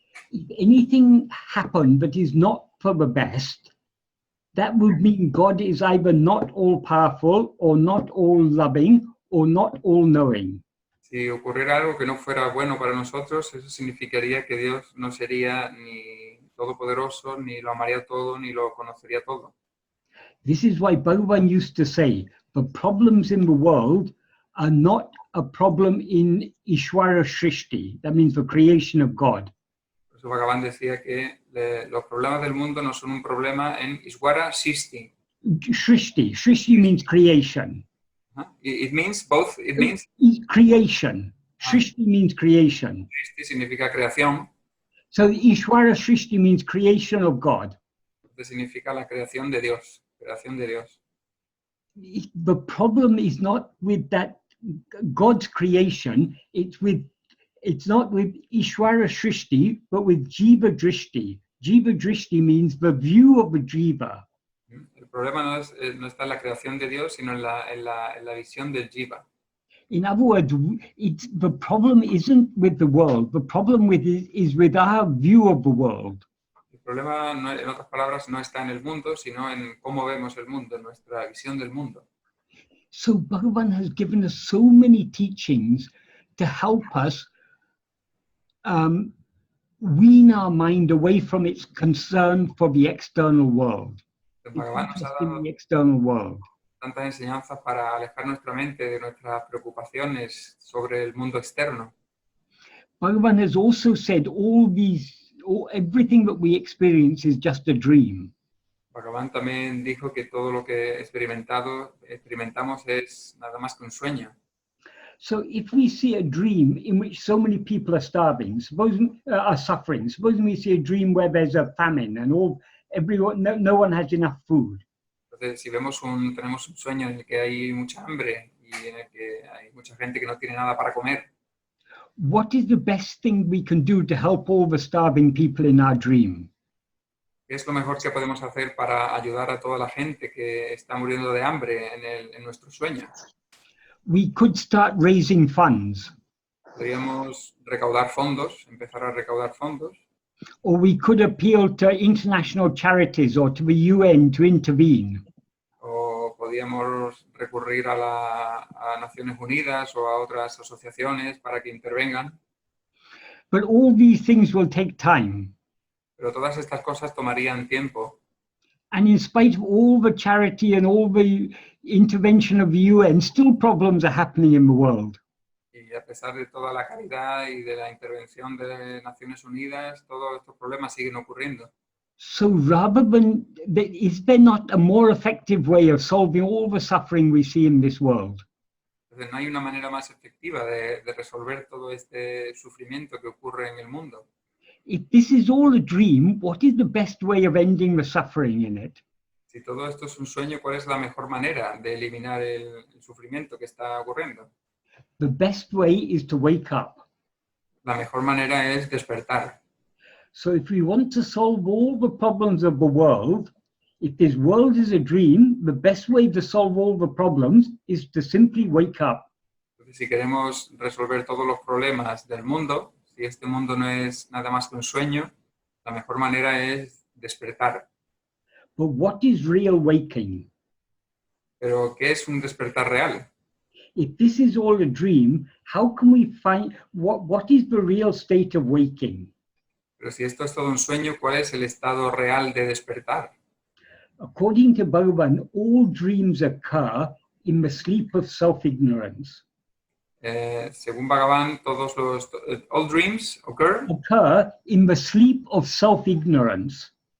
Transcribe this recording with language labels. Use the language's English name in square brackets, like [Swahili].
[English] If anything happened that is not for the best, that would mean God is either not all-powerful or not all-loving or not all-knowing. [Spanish] Si ocurriera algo que no fuera bueno para nosotros, eso significaría que Dios no sería ni todopoderoso, ni lo amaría todo, ni lo conocería todo. [English] This is why Bhagavan used to say, the problems in the world are not a problem in Ishvara Shrishti, that means the creation of God. [Spanish] Por eso Bhagavan decía que los problemas del mundo no son un problema en Ishvara Srishti. [English] Shrishti means creation. It means both, it means... Creation. Srishti means creation. [Spanish] Srishti significa creación. [English] So Ishvara Srishti means creation of God. [Spanish] Entonces significa la creación de Dios, creación de Dios. [English] The problem is not with that God's creation, it's not with Ishvara Srishti, but with Jiva Drishti. Jiva Drishti means the view of the Jiva. [Spanish] El problema no está en la creación de Dios, sino en la visión del Jiva. [English] In other words, the problem isn't with the world. The problem is with our view of the world. [Spanish] El problema, en otras palabras, no está en el mundo, sino en cómo vemos el mundo, en nuestra visión del mundo. [English] So Bhagavan has given us so many teachings to help us wean our mind away from its concern for the external world. [Spanish] Bhagavan nos ha dado [English] The external world. [Spanish] tantas enseñanzas para alejar nuestra mente de nuestras preocupaciones sobre el mundo externo. [English] Bhagavan has also said everything that we experience is just a dream. [Spanish] Bhagavan también dijo que todo lo que experimentamos es nada más que un sueño. [English] So if we see a dream in which so many people are suffering, supposing we see a dream where there's a famine and no one has enough food. [Spanish] Entonces, si tenemos un sueño en el que hay mucha hambre y en el que hay mucha gente que no tiene nada para comer, [English] what is the best thing we can do to help all the starving people in our dream? [Spanish] ¿qué es lo mejor que podemos hacer para ayudar a toda la gente que está muriendo de hambre en nuestro sueño? [English] We could start raising funds. [Spanish] Podríamos recaudar fondos, empezar a recaudar fondos. [English] Or we could appeal to international charities or to the UN to intervene. [Spanish] O podíamos recurrir a Naciones Unidas o a otras asociaciones para que intervengan. [English] But all these things will take time. [Spanish] Pero todas estas cosas tomarían tiempo. [English] And in spite of all the charity and all the intervention of the UN, still problems are happening in the world. [Spanish] Y a pesar de toda la caridad y de la intervención de Naciones Unidas, todos estos problemas siguen ocurriendo. [English] So rather than, is there not a more effective way of solving all the suffering we see in this world? [Spanish] Entonces no hay una manera más efectiva de resolver todo este sufrimiento que ocurre en el mundo. [English] If this is all a dream, what is the best way of ending the suffering in it? [Spanish] Si todo esto es un sueño, ¿cuál es la mejor manera de eliminar el sufrimiento que está ocurriendo? [English] The best way is to wake up. [Spanish] La mejor manera es despertar. [English] So if we want to solve all the problems of the world, if this world is a dream, the best way to solve all the problems is to simply wake up. [Spanish] Entonces, si queremos resolver todos los problemas del mundo, si este mundo no es nada más que un sueño, la mejor manera es despertar. [English] But what is real waking? [Spanish] Pero, ¿qué es un despertar real? [English] If this is all a dream, how can we find what is the real state of waking? [Spanish] Pero si esto es todo un sueño, ¿cuál es el estado real de despertar? [English] According to Bhagavan, all dreams occur in the sleep of self-ignorance. [Spanish] Según Bhagavan, [English] all dreams Occur in the sleep of self-ignorance.